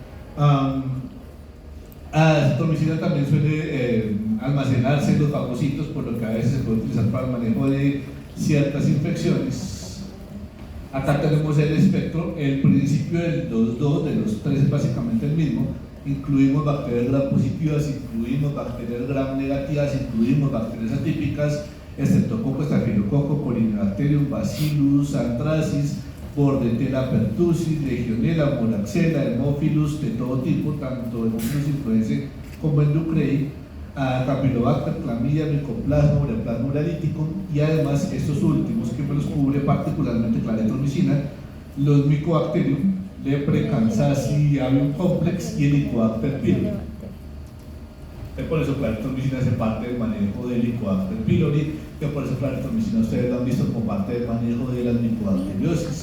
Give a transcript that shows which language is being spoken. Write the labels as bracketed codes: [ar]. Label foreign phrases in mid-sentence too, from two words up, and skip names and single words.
[es] La acitromicina también suele almacenarse en los fagocitos, por lo que a veces se puede utilizar para el manejo de ciertas infecciones. Acá tenemos el espectro, el principio del 2-2, de los 3 es básicamente el mismo. Incluimos bacterias gram positivas, incluimos bacterias gram negativas, incluimos bacterias atípicas, Streptococcus, Staphylococcus, Corynebacterium, Bacillus, Anthracis, Bordetella pertussis, Legionella, Moraxella, Haemophilus de todo tipo, tanto Haemophilus influenzae como Enducrei, Campylobacter, Clamidia, Mycoplasma, Ureaplasma uralítico, y además estos últimos que me los cubre particularmente la eritromicina, los Mycobacterium, Lepre, Kansasi, Avium complex y el Helicobacter pylori. Por eso la eritromicina hace parte del manejo del Helicobacter pylori, que por eso la eritromicina ustedes lo han visto como parte del manejo de las micobacteriosis.